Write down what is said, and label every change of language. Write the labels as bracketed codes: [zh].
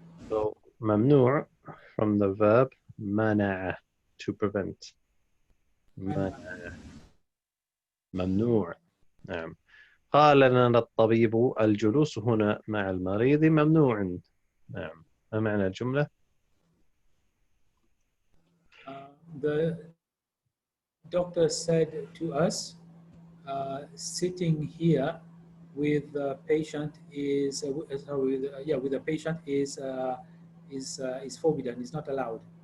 [en] So ممنوع from the verb منع, to prevent. [ar] منع. ممنوع. نعم. قال لنا الطبيب الجلوس هنا مع المريض ممنوع. نعم. ما معنى الجملة؟ [en] The doctor said to us, sitting here with the patient is with the patient is forbidden, is not allowed.